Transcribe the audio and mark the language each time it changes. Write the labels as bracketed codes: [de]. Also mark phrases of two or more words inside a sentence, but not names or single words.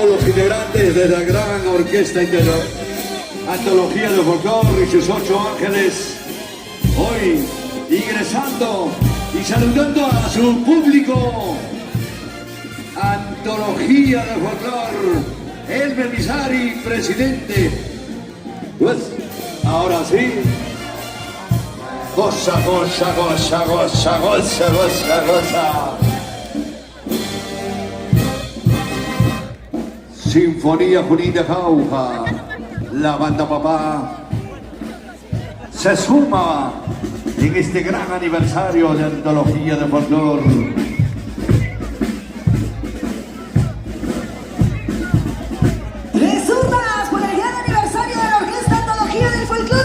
[es] integrantes de la gran orquesta Antología de Folclore y sus 8 ángeles, hoy ingresando y saludando a su público. Antología de Folclore, el Belisari, presidente. Pues, ahora sí. Goza, goza, goza, goza, goza, goza, goza. Sinfonía Junina Jauja, la banda Papá se suma en este gran aniversario de Antología de Folclore. ¡Tres urnas por el gran aniversario de la Orquesta Antología del Folclore!